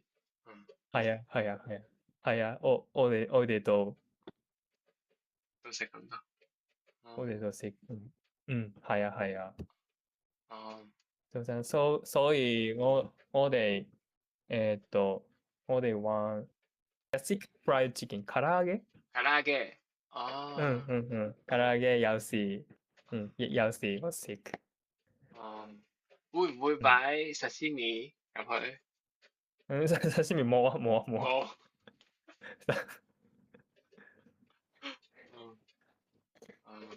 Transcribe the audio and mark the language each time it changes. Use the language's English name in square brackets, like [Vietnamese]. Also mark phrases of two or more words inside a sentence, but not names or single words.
[Cantonese] 係啊係啊係啊係啊。我哋都食咁多。都食。係啊係啊。哦。早餐。所以我哋我哋玩 [English] classic fried chicken [Cantonese] 唐揚げ。 [Japanese] 唐揚げ。 [Cantonese] 唐揚げ有時我食。會唔會擺 sashimi 入去？刺身冇。冇。嗯。